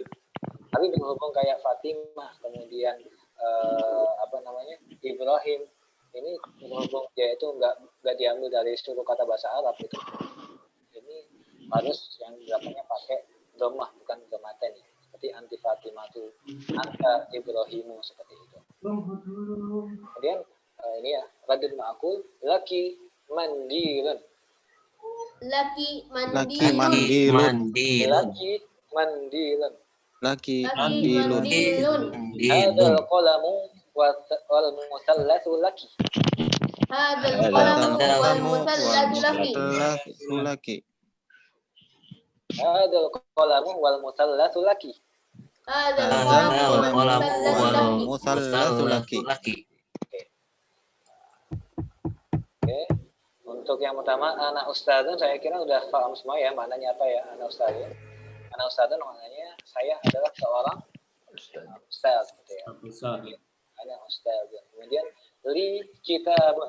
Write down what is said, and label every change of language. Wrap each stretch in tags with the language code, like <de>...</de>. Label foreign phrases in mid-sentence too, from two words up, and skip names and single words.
<id>Tapi berhubung kayak Fatimah, kemudian Ibrahim, ini berhubung dia itu nggak diambil dari seluruh kata bahasa Arab itu. Ini harus yang belakangnya pakai dhammah bukan dhammaten ya. Seperti</id> <ar>أنتِ فاطمةُ، أنتَ إبراهيمُ</ar> <id>seperti itu. Kemudian ini ya,</id> <ar>رادٌ معكُلْ لكِ منديلٌ. لكِ لكِ منديلٌ. منديلٌ. لكِ منديلٌ. منديلٌ. هذا القلمُ والمسطرةُ لكِ. هذا القلمُ والمسطرةُ لكِ. لكِ. هذا القلمُ والمسطرةُ لكِ. هذا القلمُ القلمُ والمسطرةُ لكِ. لكِ.</ar> <id>Oke. Untuk yang pertama</id> <ar>أنا أستاذٌ</ar> <id>saya kira udah paham semua ya maknanya apa ya</id> <ar>أنا أستاذٌ. أنا أستاذٌ</ar> <id>maknanya saya adalah seorang ustadz gitu ya.</id> <ar>أنا أستاذٌ.</ar> <id>Kemudian</id> <ar>لي كتابٌ.</ar>